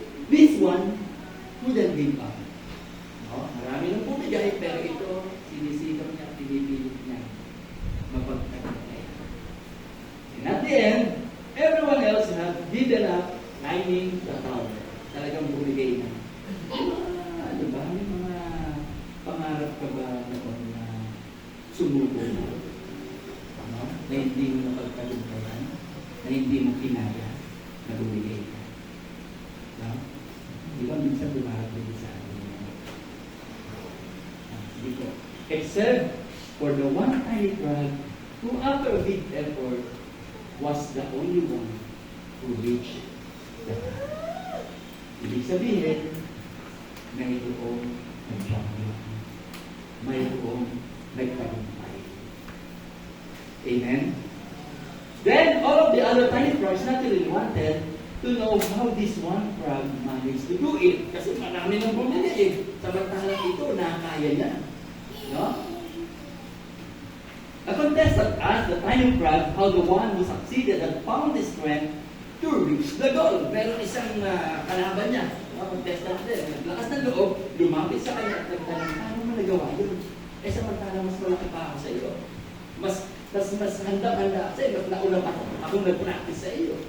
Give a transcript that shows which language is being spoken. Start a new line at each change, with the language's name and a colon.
English: This one wouldn't give up. No?
Filipino: Marami nang bumigay, pero ito, sinisikap niya, pinipilit niya mapagtagumpay.
English: And at the end, everyone else had given up climbing the tower.
Filipino: Talagang bumigay na. Ano ba? May mga pangarap ka ba noon na sumuko na? Ano? Na hindi mo napagtagumpayan? Na hindi mo kinaya? Na bumigay ka? No? Di ba minsan dumarating sa atin? Dito.
English: Except for the one tiny frog who after a big effort was the only one who reached the top.
Filipino: Ibig sabihin, mayroong nag-champion. Mayroong nagtagumpay. Amen?
English: Then, all of the other tiny frogs naturally wanted to know how this one frog managed to do it.
Filipino: Kasi marami nang bumili eh. Samantalang ito, nakakaya niya. No?
English: A contestant asked the tiny frog how the one who succeeded had found the strength to reach the goal.
Filipino: Pero isang kalaban niya, contestant din, naglakas ng loob, lumapit sa kanya at nagtanong, paano mo nagawa yun? Eh samantalang mas malaki pa ako sa iyo. Mas handa-handa sa iyo, mas nauna pa akong nag-practice sa iyo.